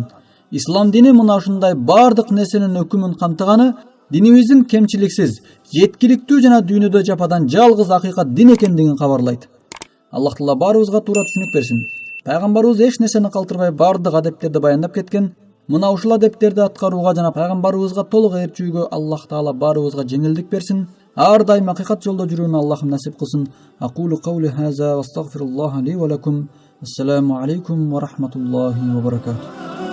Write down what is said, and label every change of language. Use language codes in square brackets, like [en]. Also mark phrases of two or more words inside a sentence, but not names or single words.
[ky] Ислам дини мына ушундай бардык нерсенин өкүмүн камтыганы динибиздин кемчиликсиз, жеткиликтүү жана дүйнөдө жападан жалгыз акыйкат дин экендигин кабарлайт. Аллах Таала баарыбызга туура түшүнүк берсин. Пайгамбарыбыз эч нерсени калтырбай бардык адептерди баяндап кеткен. Мына ушул адептерди аткарууга жана пайгамбарыбызга толук ээрчүүгө Аллах Таала баарыбызга жеңилдик берсин. Ар дайым акыйкат жолдо жүрүүнү Аллахым насип кылсын. [ar] أقول قولي هذا وأستغفر الله لي ولكم. السلام عليكم ورحمة الله وبركاته.